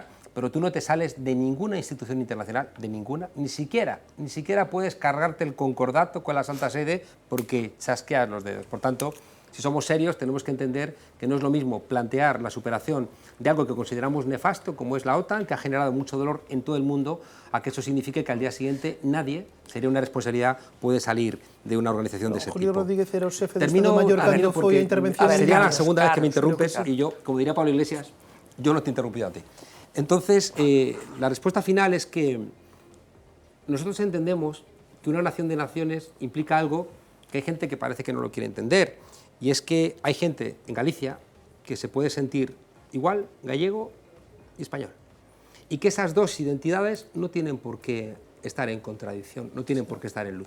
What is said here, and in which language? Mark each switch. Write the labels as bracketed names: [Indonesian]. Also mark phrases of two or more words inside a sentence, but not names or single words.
[Spanish] Pero tú no te sales de ninguna institución internacional, de ninguna, ni siquiera puedes cargarte el concordato con la Santa Sede porque chasqueas los dedos. Por tanto, si somos serios, tenemos que entender que no es lo mismo plantear la superación de algo que consideramos nefasto, como es la OTAN, que ha generado mucho dolor en todo el mundo, a que eso signifique que al día siguiente nadie, sería una responsabilidad, puede salir de una organización de ese Julio tipo. [Galician] Rodríguez era o xefe de [Spanish] Termino, [Galician] Estado Maior cando foi a intervención. [Spanish] sería la Carlos, segunda vez que me Carlos, interrumpes creo que y yo, como diría Pablo Iglesias, yo no te he interrumpido a ti. Entonces, la respuesta final es que nosotros entendemos que una nación de naciones implica algo que hay gente que parece que no lo quiere entender, y es que hay gente en Galicia que se puede sentir igual gallego y español, y que esas dos identidades no tienen por qué estar en contradicción, no tienen por qué estar en lucha.